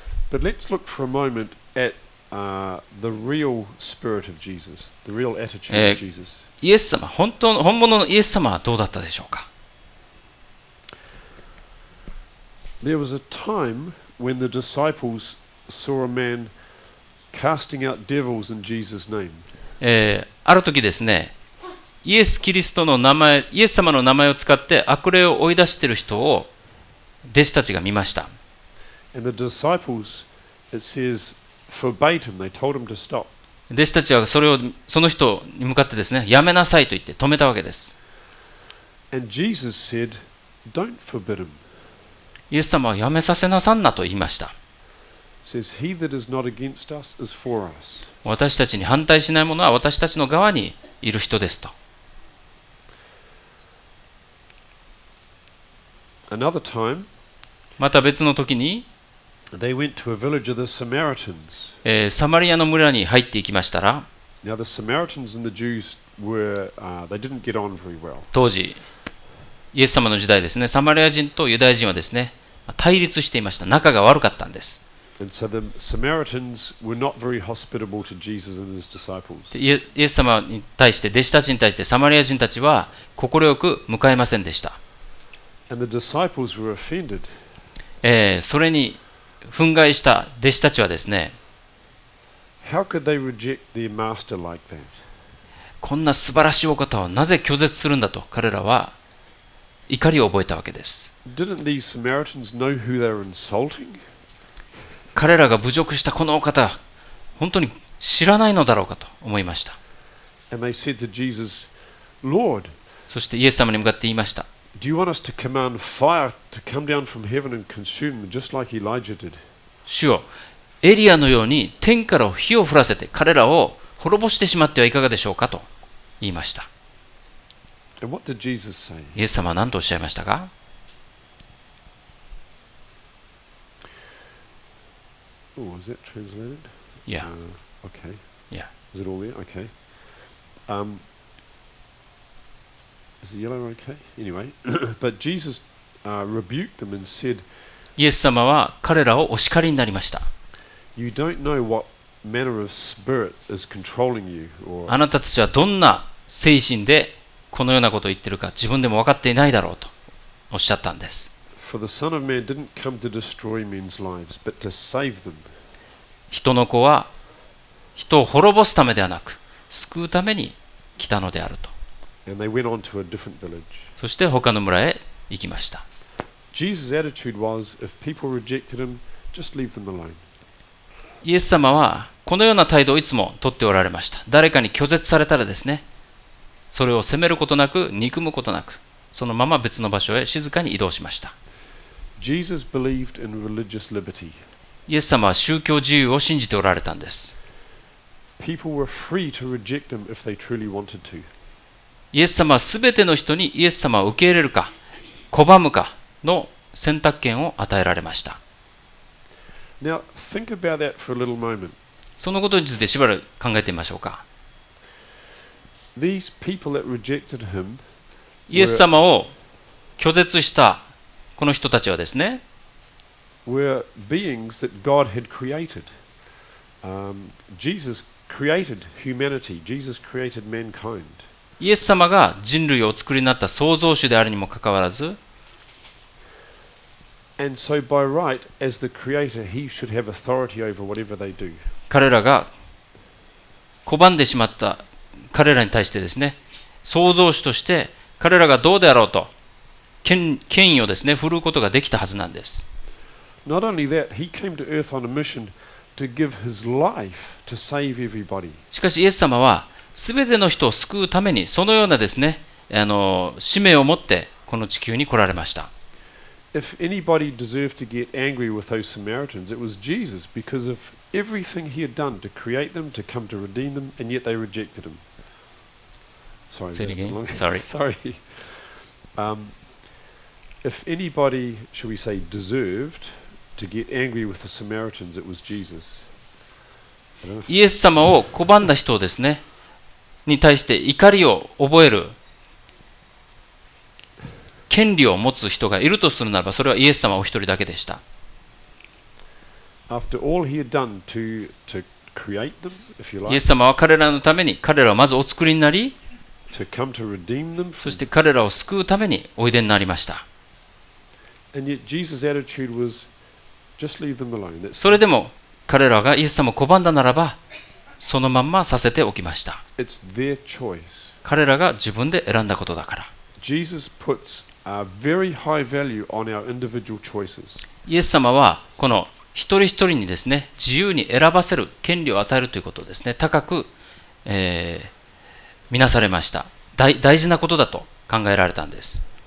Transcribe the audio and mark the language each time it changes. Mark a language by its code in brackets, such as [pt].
[en] But let's look for a moment at the real spirit of Jesus, the real attitude of Jesus. [ja] イエス様、本物のイエス様はどうだったでしょうか。 [en] There was a time when the disciples saw a man casting out devils in Jesus' name. [ja] ある時ですね、イエス・キリストの名前、イエス様の名前を使って悪霊を追い出している人を弟子たちが見ました。 [en] And the disciples, it says, forbade him. They told him to stop. [ja] 弟子たちはその人に向かってですね、やめなさいと言って止めたわけです。 [en] And Jesus said, don't forbid him. [ja] イエス様はやめさせなさんなと言いました。 [en] Says, he that is not against us is for us. [ja] 私たちに反対しない者は私たちの側にいる人ですと。 [en] Another time, [ja] また別の時に、 [en] they went to a village of the Samaritans. [ja] サマリアの村に入っていきましたら、 [en] Now the Samaritans and the Jews were, they didn't get on very well. [ja] 当時、イエス様の時代ですね、サマリア人とユダヤ人はですね、対立していました。仲が悪かったんです。 [en] And so the Samaritans were not very hospitable to Jesus and his disciples. [ja] イエス様に対して、弟子たちに対してサマリア人たちは快く迎えませんでした。 [en] And the disciples were offended. [ja] それに憤慨した弟子たちはですね、 [en] How could they reject their master like that? [ja] こんな素晴らしいお方をなぜ拒絶するんだと彼らは怒りを覚えたわけです。 [en] Didn't these Samaritans know who they were insulting? [ja] 彼らが侮辱したこのお方、本当に知らないのだろうかと思いました。 [en] And they said to Jesus, Lord, [ja] そしてイエス様に向かって言いました。 [en] do you want us to command fire to come down from heaven and consume them just like Elijah did? [ja] 主よ、エリアのように天から火を降らせて彼らを滅ぼしてしまってはいかがでしょうかと言いました。 [en] And what did Jesus say? [ja] イエス様は何とおっしゃいましたか。 [en] Oh, is that translated? Yeah. Okay. Yeah. Is it all there? Okay. Is the yellow okay? Anyway, but Jesus rebuked them and said, [ja] イエス様は彼らをお叱りになりました。 [en] You don't know what manner of spirit is controlling you. [ja] あなたたちはどんな精神でこのようなことを言っているか自分でも分かっていないだろうとおっしゃったんです。 [en] For the Son of Man didn't come to destroy men's lives, but to save them. [ja] 人の子は人を滅ぼすためではなく救うために来たのであると。 [en] And they went on to a different village. [ja] そして他の村へ行きました。 [en] Jesus' attitude was, if people rejected him, just leave them alone. [ja] イエス様はこのような態度をいつもとっておられました。誰かに拒絶されたらですね、それを責めることなく、憎むことなく、そのまま別の場所へ静かに移動しました。 [en] Jesus believed in religious liberty. [ja] イエス様は宗教自由を信じておられたんです。 [en] People were free to reject him if they truly wanted to. [ja] イエス様はすべての人にイエス様を受け入れるか、拒むかの選択権を与えられました。 [en] Now, think about that for a little moment. [ja] そのことについてしばらく考えてみましょうか。 [en] These people that rejected him [ja] イエス様を拒絶したこの人たちはですね、 [en] were beings that God had created. Jesus created humanity. Jesus created mankind. [ja] イエス様が人類をお作りになった創造主であるにもかかわらず、 [en] And so by right, as the creator, he should have authority over whatever they do. [ja] 彼らが拒んでしまった彼らに対してですね、創造主として彼らがどうであろうと権威をですね、振るうことができたはずなんです。 [en] Not only that, he came to earth on a mission to give his life to save everybody. [ja] しかしイエス様はすべての人を救うためにそのようなですね、使命を持ってこの地球に来られました。 [en] If anybody deserved to get angry with those Samaritans, it was Jesus because of everything he had done to create them, to come to redeem them, and yet they rejected him. Sorry. Say it again. Sorry. Sorry. If anybody, shall we say, deserved to get angry with the Samaritans, it was Jesus. [ja] イエス様を拒んだ人をですね、に対して怒りを覚える権利を持つ人がいるとするならば、それはイエス様お一人だけでした。 [en] After all he had done to create them, if you [ja] イエ [en] like, [ja] ス様は彼らのために、彼らをまずお作りになり、 [en] to come to redeem them [ja] そ [en] from, [ja] して彼らを救うためにおいでになりました。 [en] and yet Jesus' attitude was, just leave them alone. That's [ja] それでも彼らがイエス様を拒んだならば、そのまんまさせておきました。 [en] it's their choice. [ja] 彼らが自分で選んだことだから。 [en] Jesus puts a very high value on our individual choices. [ja] イエス様はこの一人一人にですね、自由に選ばせる権利を与えるということをですね、高く、見なされました。大事なことだと考えられたんです。